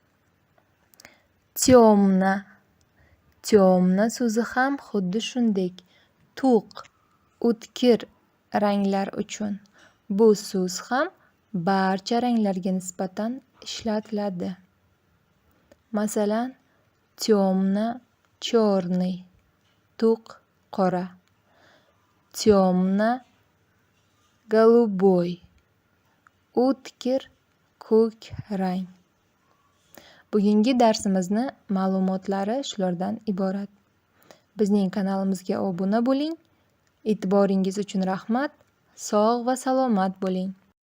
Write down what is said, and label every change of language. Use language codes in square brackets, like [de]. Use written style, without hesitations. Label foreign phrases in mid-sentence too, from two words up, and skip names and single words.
[uz] Темно, temno so'zi ham xuddi shunday. To'q, o'tkir ranglar uchun bu so'z ham barcha ranglarga nisbatan ishlatiladi. Masalan, [ru] темно черный, [uz] to'q qora. [ru] Темно голубой, [uz] o'tkir ko'k rang. Bugungi darsimizni ma'lumotlari shulardan iborat. Bizning kanalimizga obuna bo'ling. E'tiboringiz uchun rahmat. Sog' va salomat bo'ling.